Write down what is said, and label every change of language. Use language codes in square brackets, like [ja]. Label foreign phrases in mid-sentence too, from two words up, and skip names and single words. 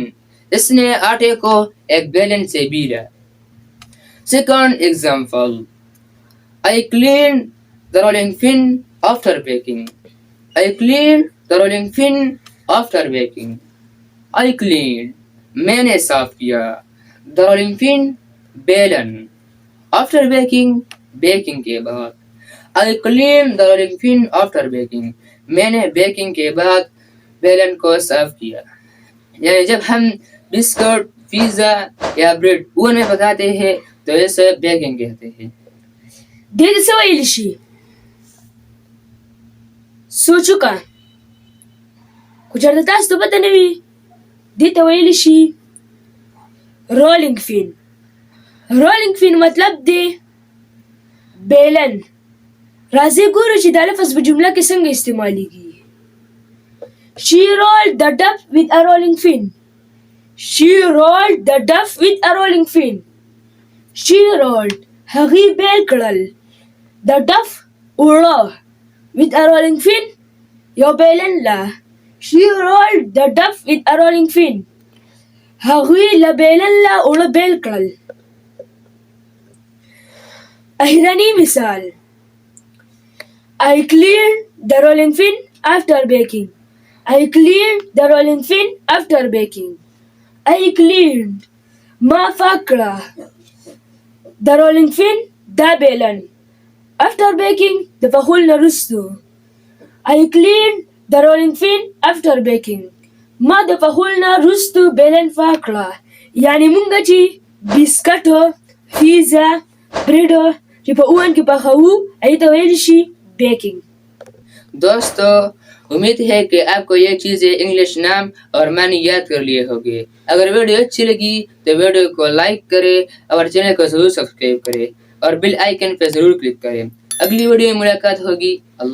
[hi] इसने आटे को एक बेलन से बीला. [en] Second example. I cleaned the rolling pin after baking. I cleaned the rolling pin after baking. I cleaned. [hi] मैंने साफ किया. [en] The rolling pin बेलन. After baking baking [hi] के बाद. [en] I cleaned the rolling pin after baking. [hi] मैंने बेकिंग के बाद बेलन को साफ किया. यानी जब हम बिस्कुट पिज्जा या ब्रेड ओवन में पकाते हैं तो इसे बेकिंग कहते हैं. [ps] دې څه ویل شي سوچ وکړه. خو چېرته تاسو ته پته نه وي دې ته ویلی شي [en] rolling pin. rolling pin [ps] مطلب دی بیلن. راځئ ګورو چې دا لفظ په جمله کې څنګه استعمالیږي. [en] She rolled the duff with a rolling pin. She rolled the duff with a rolling pin. She rolled. [ps] هغې بیل کړل. [en] The duff [ps] اوړه [en] with a rolling pin [ps] یو بیلن له. [en] She rolled the duff with a rolling pin. [ps] هغوی له بیلن له اوړه بیل کړل. اخرنی مثال. [en] I cleaned the rolling pin after baking. I cleaned the rolling pin after baking. I cleaned. [ps] ما پاک کړه. [en] The rolling pin [ps] دا بیلن. [en] After baking [ps] د پخول نه وروستو. [en] I cleaned the rolling pin after baking. [ps] ما د پخول نه وروستو بیلن پاک کړه. یعنی مونږ چې بسکټو پیزا بریډ چې په اوون کې پخوو هغې ته ویلی شي بیکنگ. [hi] दोस्तों उम्मीद है कि आपको ये चीजें इंग्लिश नाम और मानी याद कर लिए होंगे. अगर वीडियो अच्छी लगी तो वीडियो को लाइक करें और चैनल को जरूर सब्सक्राइब करें और बेल आइकन पे जरूर क्लिक करें. अगली वीडियो में मुलाकात होगी.